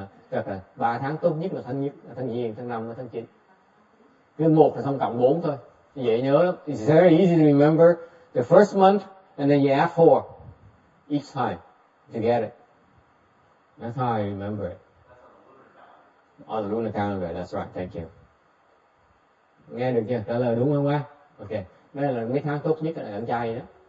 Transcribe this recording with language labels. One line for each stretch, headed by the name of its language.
Vietnamese: Chắc rồi. 3 tháng tốt nhất là tháng Giêng, tháng 5 và tháng 9. Cứ 1 là xong cộng 4 thôi. Dễ nhớ lắm.
English: It's very easy to remember the first month and then you add 4 each time to get it. That's how I remember it. On the lunar calendar, that's right, thank you.
Vietnamese: Nghe được chưa? Trả lời đúng không ba? Ok. Đây là mấy tháng tốt nhất là ăn chay đó.